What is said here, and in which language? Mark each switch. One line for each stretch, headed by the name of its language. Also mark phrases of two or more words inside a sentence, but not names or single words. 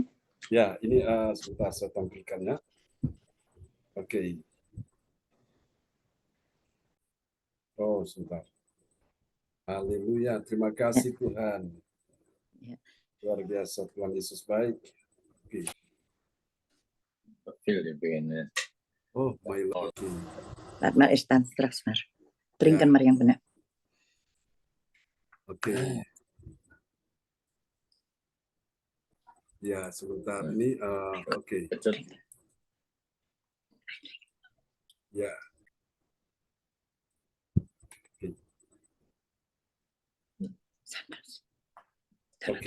Indonesian: Ya, ini sebentar saya tampilkan ya. Oke. Oh, sebentar. Haleluya. Terima kasih Tuhan. Ya. Luar biasa, Tuhan Yesus baik. Oke.
English: Oh, my Lord.
Dutch: Laat maar eens staan straks maar. Drinken
Indonesian: Ya. maar yang benar. Oke. Ya, sebentar. Ini oke. Ya. Oke.